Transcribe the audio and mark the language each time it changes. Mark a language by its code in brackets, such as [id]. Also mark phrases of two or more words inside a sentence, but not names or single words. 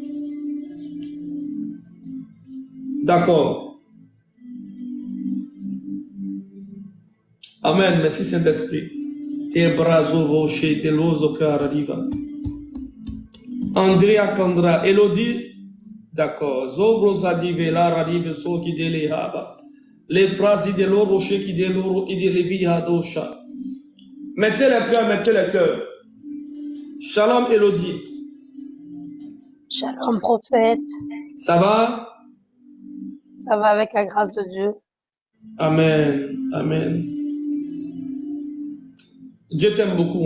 [fr] D'accord. Amen. Merci, Saint-Esprit. Te brazo voce, te lozo carariva. Andrea Kandra, Elodie, d'accord. Zobro Zadive, la radive, so qui dele haba. Les prasi de l'oro, qui de l'oro, et de levi hadosha. Mettez le cœur, mettez le cœur. Shalom, Elodie. Shalom, prophète. Ça va? Ça va avec la grâce de Dieu. Amen, amen. Dieu t'aime beaucoup.